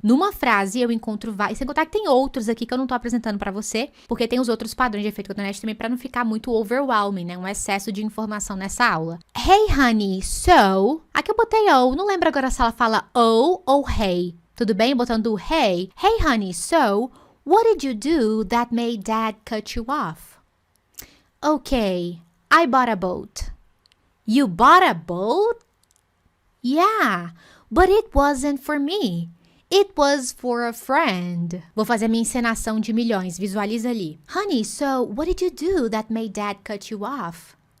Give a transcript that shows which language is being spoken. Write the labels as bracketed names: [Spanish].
[Portuguese] Numa frase eu encontro vários, sem contar que tem outros aqui que eu não tô apresentando pra você, porque tem os outros padrões de efeito cotonete também pra não ficar muito overwhelming, né? Um excesso de informação nessa aula. [English] Hey honey, so... [Portuguese] Aqui eu botei oh, não lembro agora se ela fala oh ou hey. Tudo bem? Botando [English] hey. Hey honey, so... What did you do that made dad cut you off? Okay, I bought a boat. You bought a boat? Yeah, but it wasn't for me. It was for a friend. [Portuguese] Vou fazer minha encenação de milhões, visualiza ali. [English] Honey, so what did you do that made dad cut you off?